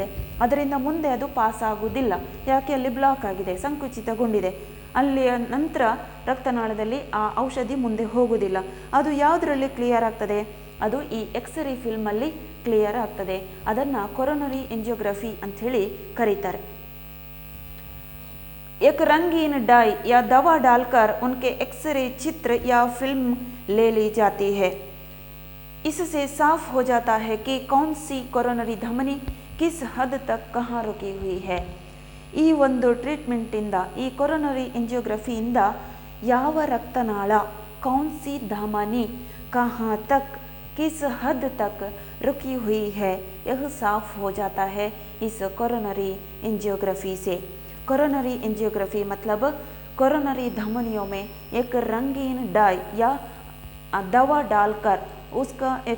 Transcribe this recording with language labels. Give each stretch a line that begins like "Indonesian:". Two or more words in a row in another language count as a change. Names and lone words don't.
Kannada: ಅದರಿಂದ ಮುಂದೆ ಅದು ಪಾಸ್ ಆಗುವುದಿಲ್ಲ. ಯಾಕೆ, ಅಲ್ಲಿ ಬ್ಲಾಕ್ ಆಗಿದೆ, ಸಂಕುಚಿತಗೊಂಡಿದೆ. ಅಲ್ಲಿಯ ನಂತರ ರಕ್ತನಾಳದಲ್ಲಿ ಆ ಔಷಧಿ ಮುಂದೆ ಹೋಗುವುದಿಲ್ಲ. ಅದು ಯಾವುದರಲ್ಲಿ ಕ್ಲಿಯರ್ ಆಗ್ತದೆ, ಅದು ಈ ಎಕ್ಸ್ರೇ ಫಿಲ್ಮಲ್ಲಿ ಕ್ಲಿಯರ್ ಆಗ್ತದೆ. ಅದನ್ನು ಕೊರೋನರಿ ಎಂಜಿಯೋಗ್ರಫಿ ಅಂಥೇಳಿ ಕರೀತಾರೆ.
Hindi: एक रंगीन डाई या दवा डालकर उनके एक्सरे चित्र या फिल्म ले ली जाती है. इससे साफ हो जाता है कि कौन सी कोरोनरी धमनी किस हद तक कहाँ रुकी हुई है.
Kannada: ಈ ಒಂದು ಟ್ರೀಟ್ಮೆಂಟಿಂದ, ಈ ಕೊರೋನರಿ ಎಂಜಿಯೋಗ್ರಫಿಯಿಂದ ಯಾವ ರಕ್ತನಾಳ,
Hindi: कौन सी धमनी ಕहाँ तक किस हद तक रुकी हुई है, यह साफ हो जाता है इस कोरोनरी एंजियोग्राफी से. कोरोनरी एंजियोग्राफी मतलब कोरोनरी धमनियों में एक रंगीन डाई या दवा डालकर उसका एक